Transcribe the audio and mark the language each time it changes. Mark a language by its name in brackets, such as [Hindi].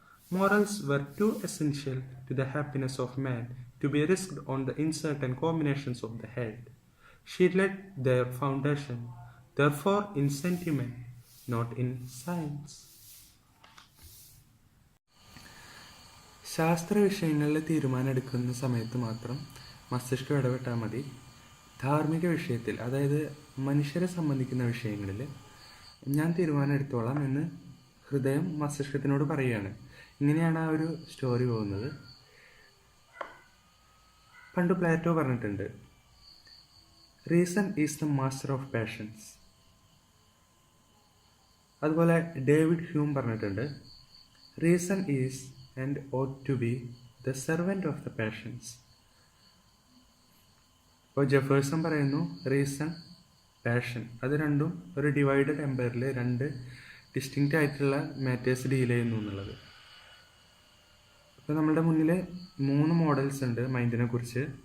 [English] Morals were too essential to the happiness of man to be risked on the uncertain combinations of the head. She laid their foundation, therefore, in sentiment, not in science. [Malayalam] ശാസ്ത്ര വിഷയങ്ങളിൽ തീരുമാനം എടുക്കുന്ന സമയത്ത് മാത്രം മസ്തിഷ്കം ഇടപെട്ടാൽ മതി. ധാർമ്മിക വിഷയത്തിൽ, അതായത് മനുഷ്യരെ സംബന്ധിക്കുന്ന വിഷയങ്ങളിൽ ഞാൻ തീരുമാനം എടുത്തോളാം എന്ന് ഹൃദയം മസ്തിഷ്കത്തിനോട് പറയുകയാണ്. ഇങ്ങനെയാണ് ആ ഒരു സ്റ്റോറി പോകുന്നത്. പണ്ട് പ്ലാറ്റോ പറഞ്ഞിട്ടുണ്ട്, [English] Reason is the master of passions. [Malayalam] അതുപോലെ ഡേവിഡ് ഹ്യൂം പറഞ്ഞിട്ടുണ്ട്, [English] Reason is and ought to be the servant of the passions. [Malayalam] ഇപ്പോൾ ജെഫേഴ്സൺ പറയുന്നു റീസൺ, പാഷൻ, അത് രണ്ടും ഒരു ഡിവൈഡഡ് എംപയറിൽ രണ്ട് ഡിസ്റ്റിങ്ക്റ്റ് ആയിട്ടുള്ള മാറ്റേഴ്സ് ഡീൽ ചെയ്യുന്നു എന്നുള്ളത്. അപ്പോൾ നമ്മുടെ മുന്നിൽ 3 മോഡൽസ് ഉണ്ട് മൈൻഡിനെ കുറിച്ച്.